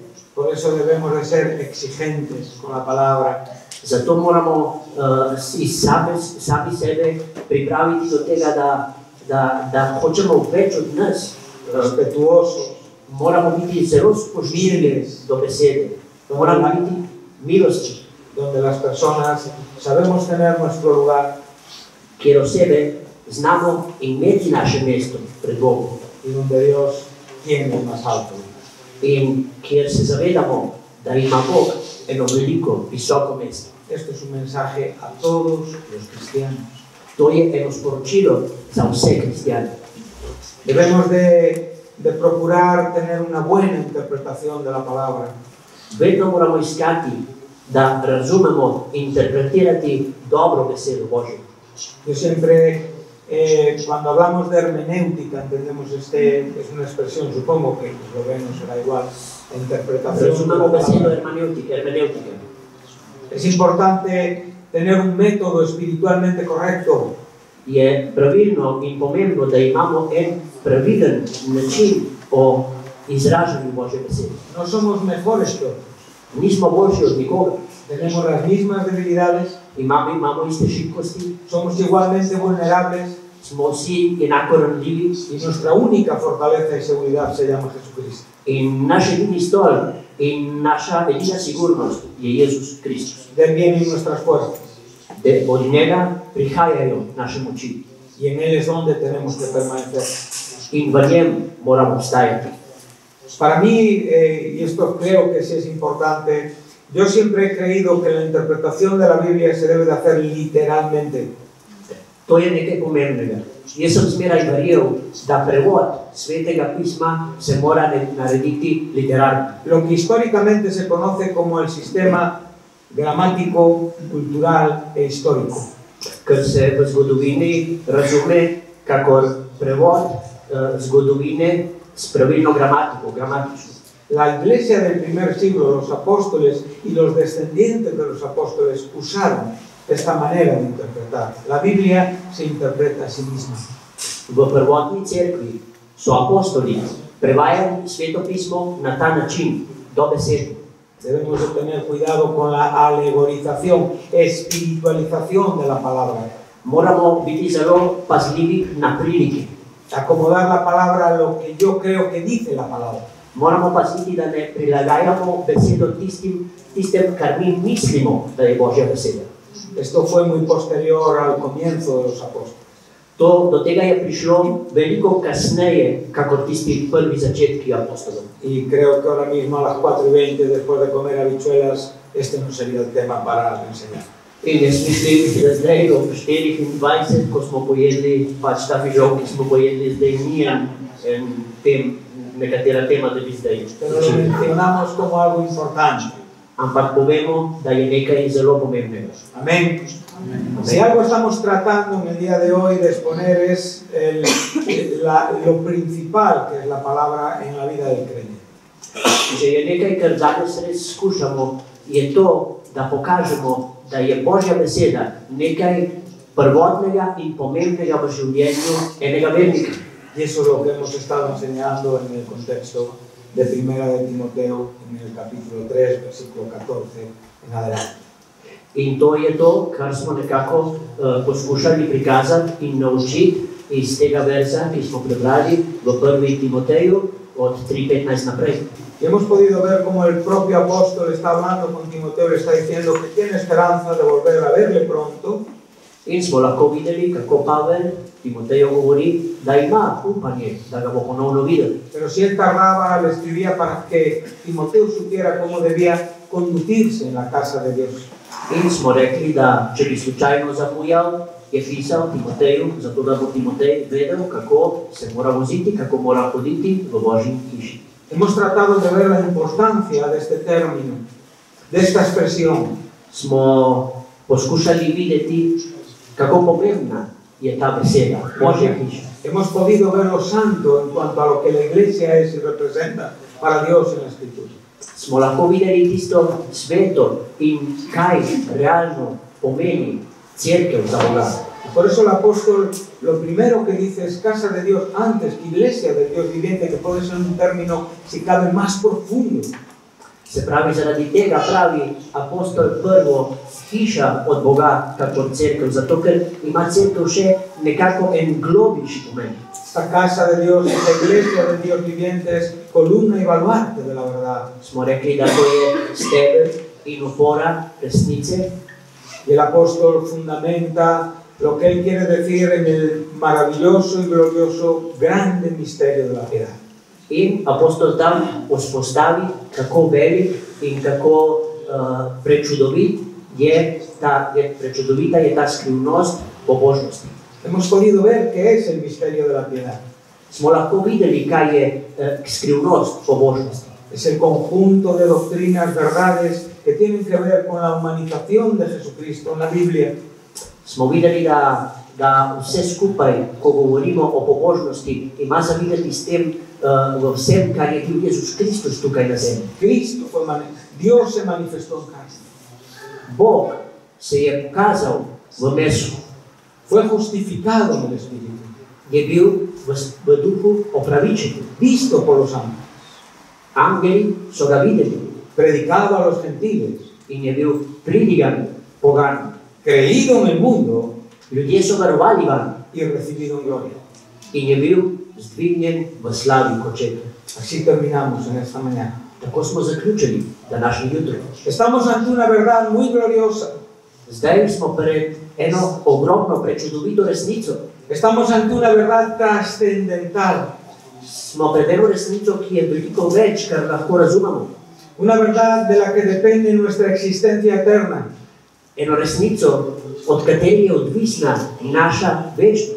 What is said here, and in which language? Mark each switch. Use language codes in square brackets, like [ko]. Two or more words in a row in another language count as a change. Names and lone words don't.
[es] Por eso debemos de ser exigentes con la palabra. [sl] Zato moramo sami sebe pripraviti do tega, da hočemo več od nas. [es] Respetuosos. [sl] Moramo biti zelo spoštljivi do besede. Moramo biti milosti. [es] Donde las personas sabemos tener nuestro lugar. [sl] Kjer osebe znamo imeti naše mesto pred Bogom. [es] Y donde Dios tiene el más alto. [sl] In kjer se zavedamo, da ima Bog eno veliko, visoko mesto. [es] Esto es un mensaje a todos los cristianos. [sl] To je eno sporočilo za vse kristjane. [es] Debemos de procurar tener una buena interpretación de la palabra. [sl] Vedno moramo iskati, da razumemo in interpretirati dobro besedo Božjo. [es] Yo siempre, cuando hablamos de hermenéutica, entendemos es una expresión, supongo que en esloveno será igual, interpretación. [sl] Razumemo besedo hermeneutika. [es] Es importante tener un método espiritualmente correcto. [sl] Je pravilno in pomembno, da imamo en pravilen način o izražanju Božje besede. [es] No somos mejores que otros. [sl] Nismo boljši od nikoga. [es] Tenemos las mismas debilidades. [sl] Imamo iste šibkosti, [es] Somos igualmente vulnerables. [sl] smo vsi enako ranljivi [es] Y nuestra única fortaleza y seguridad se llama Jesucristo. [sl] in naš edini stol in naša edina sigurnost je Jezus Kristus. [es] De él vienen nuestras fuerzas. [sl] Od njega prihajajo naše moči [es] Y en él es donde tenemos que permanecer. [sl] in v njem moramo obstajati. [es] Para mí, y esto creo que sí es importante, yo siempre he creído que la interpretación de la Biblia se debe de hacer literalmente. [sl] To je nekaj pomembnega. Jaz sem zmeraj verjel, da prevod Svetega pisma se mora narediti literarno. [es] Lo que históricamente se conoce como el sistema gramático, cultural e histórico. [sl] Ker se v zgodovini razume kakor prevod zgodovine s pravilno gramatiko, gramatično. [es] La iglesia del primer siglo, los apóstoles y los descendientes de los apóstoles usaron esta manera de interpretar. La Biblia se interpreta a sí misma. [sl] V prvotni cerkvi so apostoli prevajali Sveto pismo na ta način, dobesedno. [es] Debemos de tener cuidado con la alegorización, espiritualización de la palabra. [sl] Moramo biti zelo pazljivi na prilike. [es] Acomodar la palabra a lo que yo creo que dice la palabra. [sl] Moramo paziti, da ne prilagajamo besedo tistem, kar mi mislimo, da je Božja beseda. [es] Esto fue muy posterior al comienzo de los apóstoles. [sl] Do tega je prišlo veliko kasneje, kakor tisti prvi začetki apostolov. [es] Y creo que ahora mismo a las 4:20, después de comer habichuelas, este no sería el tema para enseñar. [sl] In jaz mislim, da zdaj ob 24, ko smo pojedli, pač ta fižol, ki smo pojedli, zdaj ni nekatera tema, da bi zdaj [es] Pero lo mencionamos como algo importante. [sl] Ampak povemo, da je nekaj zelo pomembnega. [es] Amén. Si algo estamos tratando en el día de hoy de exponer es lo principal que es la palabra en la vida del creyente. [sl] Če je nekaj, kar danes res skušamo, je to, da pokažemo, da je Božja beseda nekaj prvotnega in pomembnega v življenju enega vernika. [es] Y eso es lo que hemos estado enseñando en el contexto de Primera de Timoteo, en el capítulo 3, versículo 14 en adelante. [sl] In to je to, kar smo nekako poskušali prikazati in naučiti iz tega verza, ki smo prebrali v 1. Timoteju od 3:15 naprej. [es] Y hemos podido ver cómo el propio apóstol está hablando con Timoteo, le está diciendo que tiene esperanza de volver a verle pronto. [sl] In smo lahko videli, kako Pavel Timoteju govori, da ima upanje, da ga bo ponovno videl. [es] Pero si él tardaba, le escribía para que Timoteo supiera cómo debía conducirse en la casa de Dios. [sl] In smo rekli, da če bi slučajno zamujal, je pisal Timoteju, zato da bo Timotej vedel, kako se mora voziti, kako mora hoditi v Božji hiši. [es] Hemos tratado de ver la importancia de este término, de esta expresión. [sl] Smo poskušali videti, kako pomembna je ta beseda, Božja hiša. [es] Hemos podido ver lo santo en cuanto a lo que la iglesia es y representa para Dios en la Escritura. [sl] Smo lahko videli tisto sveto in kaj realno pomeni cerkev za Boga. [es] Por eso el apóstol lo primero que dice es casa de Dios antes que iglesia del Dios viviente, que puede ser un término, si cabe, más profundo. [sl] Se pravi, zaradi tega pravi apostol prvo hiša od Boga, kakor cerkev, zato ker ima cerkev še nekako en globiški pomen. [es] Esta casa de Dios, esta iglesia del Dios viviente es columna y baluarte de la verdad. [sl] Smo rekli, da to je steber in opora resnice. [es] Y el apóstol fundamenta lo que él quiere decir en el maravilloso y glorioso grande misterio de la piedad. [sl] In apostol tam vzpostavi, kako velik in kako prečudovita je ta skrivnost pobožnosti. [es] Hemos podido ver qué es el misterio de la piedad. [sl] Smo lahko videli, kaj je skrivnost pobožnosti. [es] Es el conjunto de doctrinas, verdades que tienen que ver con la humanización de Jesucristo en la Biblia. [sl] Smo videli, da vse skupaj, ko govorimo o pobožnosti, ima zavideti s tem v vsem, kar je bil Jezus Kristus tukaj na zemlji. [es] Dios se manifestó en carne. [sl] Bog se je pokazal v mesu. [es] Fue justificado en el Espíritu, [sl] Je bil v duhu opravičen. [es] visto por los ángeles, [sl] Angeli so ga videli [es] predicado a los gentiles, [sl] in je bil pridigan poganom. [es] creído en el mundo [sl] Ljudje so verovali van [es] y recibido en gloria. [sl] in je bil zdvignjen v slavi kot čepe. [es] Así terminamos en esta mañana. [sl] Tako smo zaključili današnji jutro. [es] Estamos ante una verdad muy gloriosa. [sl] Zdaj smo pred eno ogromno, prečudovito resnico. [es] Estamos ante una verdad trascendental. [sl] Smo pred eno resnico, ki je veliko več, kar lahko razumemo. [es] Una verdad de la que depende nuestra existencia eterna. [sl] Eno resnico, od katere je odvisna naša večnost.